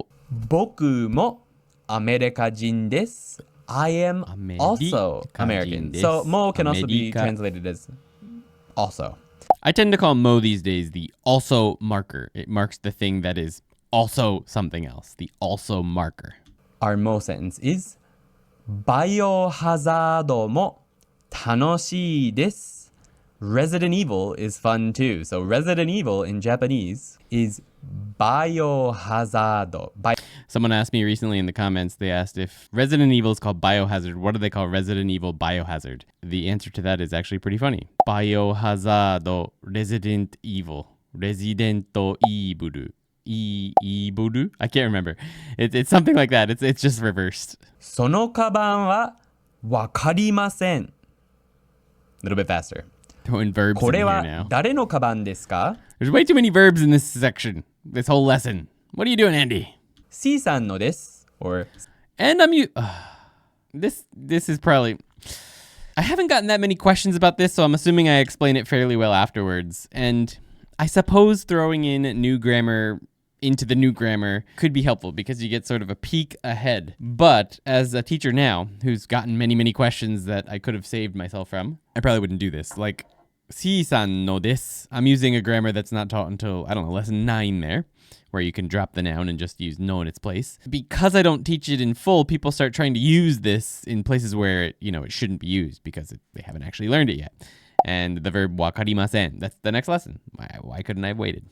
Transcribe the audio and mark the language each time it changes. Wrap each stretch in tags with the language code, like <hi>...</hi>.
<ja>僕もアメリカ人です.</ja> <en>I am also American. So mo can also be translated as also. I tend to call mo these days the also marker. It marks the thing that is also something else. The also marker. Our mo sentence is</en> <ja>バイオハザードも楽しいです.</ja> <en>Resident Evil is fun too. So Resident Evil in Japanese is biohazard. Someone asked me recently in the comments, they asked if Resident Evil is called Biohazard, what do they call Resident Evil Biohazard? The answer to that is actually pretty funny. Biohazard Resident Evil. Resident Evil. Evil? I can't remember. It's something like that. It's just reversed.</en> <ja>そのカバンはわかりません.</ja> <en>A little bit faster. Throwing verbs in here now.</en> <ja>これは誰のカバンですか?</ja> <en>There's way too many verbs in this section. this whole lesson. What are you doing, Andy?</en> <ja>C さんのです or</ja> <en>And this is probably... I haven't gotten that many questions about this, so I'm assuming I explain it fairly well afterwards. And I suppose throwing in new grammar into the new grammar could be helpful because you get sort of a peek ahead. But as a teacher now, who's gotten many, many questions that I could have saved myself from, I probably wouldn't do this. Like,</en> <ja>"しさんのです."</ja> <en>I'm using a grammar that's not taught until, I don't know, lesson 9 there, where you can drop the noun and just use no in its place. Because I don't teach it in full, people start trying to use this in places where it shouldn't be used because they haven't actually learned it yet. And the verb wakarimasen, that's the next lesson. Why couldn't I have waited?</en>